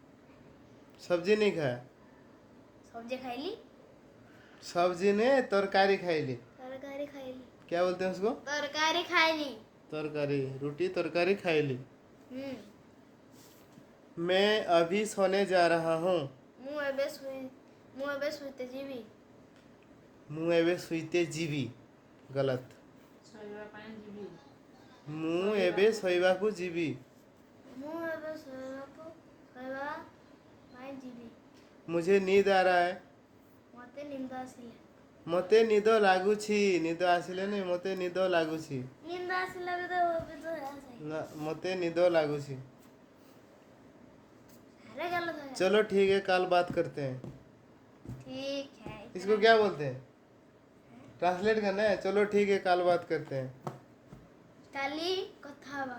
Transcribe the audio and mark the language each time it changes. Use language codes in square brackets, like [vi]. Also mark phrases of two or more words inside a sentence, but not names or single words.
[hi] सब्जी नहीं खाया। सब्जी खाई ली। सब्जी ने तरकारी खाई ली। तरकारी खाई ली। क्या बोलते हैं उसको? तरकारी खाई ली। तरकारी, रोटी तरकारी खाई ली। हम्म। मैं अभी सोने जा रहा हूँ। [or] ମୁଁ ଏବେ ଶୋଇତେ ଯିବି। ମୁଁ ଏବେ ଶୋଇତେ ଯିବି, गलत। ଶୋଇବା ପାଇଁ ଯିବି। ମୁଁ ଏବେ ଶୋଇବାକୁ ଯିବି। ମୁଁ ଏବେ ଶୋଇବା ପାଇଁ ଯିବି। [hi] मुझे नींद आ रहा है। [or] ମୋତେ ନିଦ ଆସିଲା। ମତେ ନିଦ ଲାଗୁଛି। ନିଦ ଆସିଲେ नहीं, ମତେ ନିଦ ଲାଗୁଛି। ନିଦ ଆସିଲା ବି ତ ନା, ମତେ ନିଦୋ ଲାଗୁଛି। [hi] अरे गलत है। चलो ठीक है, कल बात करते हैं। ठीक है। इसको क्या बोलते हैं? ट्रांसलेट करना है। चलो ठीक है, कल बात करते हैं। [or] କାଲି କଥା ହବ।